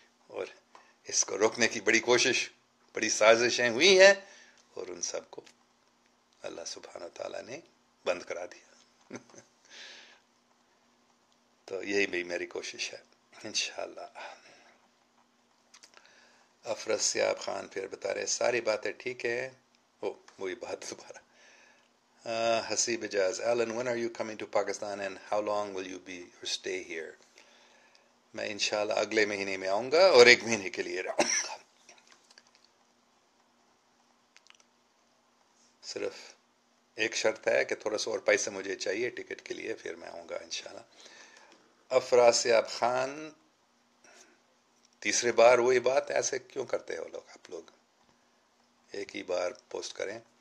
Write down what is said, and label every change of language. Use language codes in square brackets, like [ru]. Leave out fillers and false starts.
[ur] اور اس کو روکنے کی بڑی کوشش، بڑی سازشیں ہوئی ہیں، اور ان سب کو اللہ سبحانہ تعالیٰ نے بند کرا دیا. تو یہی بھی میری کوشش ہے انشاءاللہ. افراسیاب خان پھر بتا رہے ساری باتیں ٹھیک ہے. وہی بات دوبارہ. [en] Haseeb Ijaz, Alan, when are you coming to Pakistan and how long will you be or stay here? [ur] میں انشاءاللہ اگلے مہینے میں آؤں گا اور 1 مہینے کے لیے رہوں گا. صرف ایک شرط ہے کہ تھوڑا سا اور پیسے مجھے چاہیے ٹکٹ کے لیے، پھر میں آؤں گا انشاءاللہ. افراسیاب خان، تیسرے بار وہی بات، ایسے کیوں کرتے ہو آپ لوگ؟ ایک ہی بار پوسٹ کریں.